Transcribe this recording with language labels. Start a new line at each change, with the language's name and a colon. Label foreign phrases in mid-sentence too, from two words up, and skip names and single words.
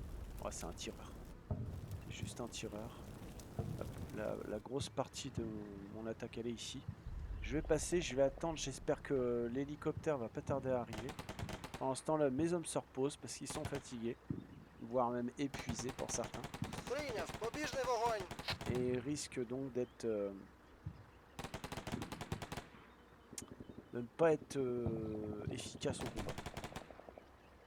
French: Oh, c'est un tireur. C'est juste un tireur. La grosse partie de mon attaque elle est ici. Je vais passer, je vais attendre, j'espère que l'hélicoptère va pas tarder à arriver. Pendant ce temps là, mes hommes se reposent parce qu'ils sont fatigués, voire même épuisés pour certains.
Ukrainian: Прийняв. Побіжний вогонь.
French: Et risquent donc d'être... de ne pas être efficaces au combat.